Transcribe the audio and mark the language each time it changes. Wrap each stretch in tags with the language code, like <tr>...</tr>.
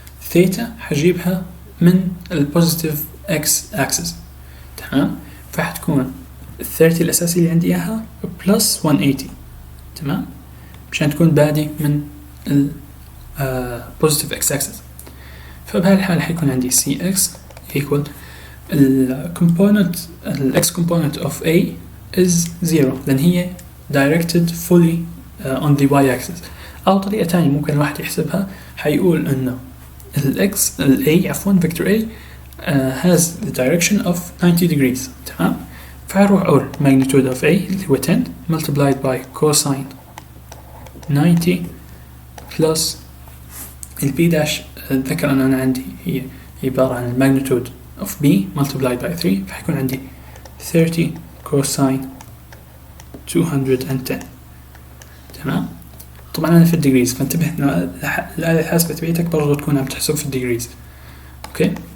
<ar>ثيتا حجيبها من البوزيتيف اكس اكسس. تمام. فحتكون 30 الأساسي اللي عندي إياها بلس 180. تمام. مشان تكون بادي من ال positive x axis. فبهالحالة حيكون عندي</ar> <en>cx equal ال x component of a is 0</en> <ar>لأن هي</ar> <en>directed fully on the y axis.</en> <ar>أو طريقة تانية ممكن الواحد يحسبها، حيقول إنه ال</ar> <en>a vector a has the direction of 90 degrees.</en> <ar>تمام. فهروح أقول</ar> <en>magnitude of a</en> <ar>اللي هو</ar> <en>10 multiplied by cosine 90 plus ال b dash.</en> <ar>ذكر أن أنا عندي هي عبارة عن</ar> <en>magnitude of b multiplied by 3،</en> <ar>فحيكون عندي 30 cosine 210. تمام. طبعا أنا في الديجريز، فانتبه إنه الآلة الحاسبة تبعتك برضو تكون عم تحسب في الديجريز. أوكي.</ar>